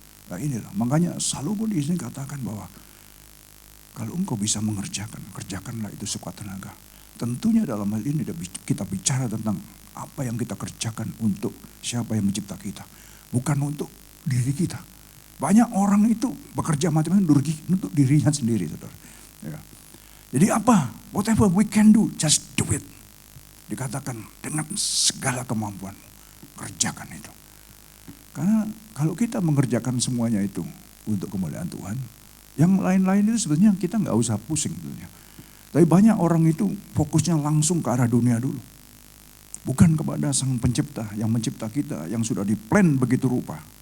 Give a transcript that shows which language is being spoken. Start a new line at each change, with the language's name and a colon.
Indonesian: Nah inilah, makanya Salomo di sini katakan bahwa kalau engkau bisa kerjakanlah itu sekuat tenaga. Tentunya dalam hal ini kita bicara tentang apa yang kita kerjakan untuk siapa yang mencipta kita. Bukan untuk diri kita. Banyak orang itu bekerja mati-mati untuk dirinya sendiri. Saudara. Ya. Jadi apa?
English: Whatever we can do, just do it.
Indonesian: Dikatakan dengan segala kemampuan, kerjakan itu. Karena kalau kita mengerjakan semuanya itu untuk kemuliaan Tuhan, yang lain-lain itu sebenarnya kita nggak usah pusing sebenarnya. Tapi banyak orang itu fokusnya langsung ke arah dunia dulu. Bukan kepada Sang Pencipta yang mencipta kita, yang sudah diplan begitu rupa.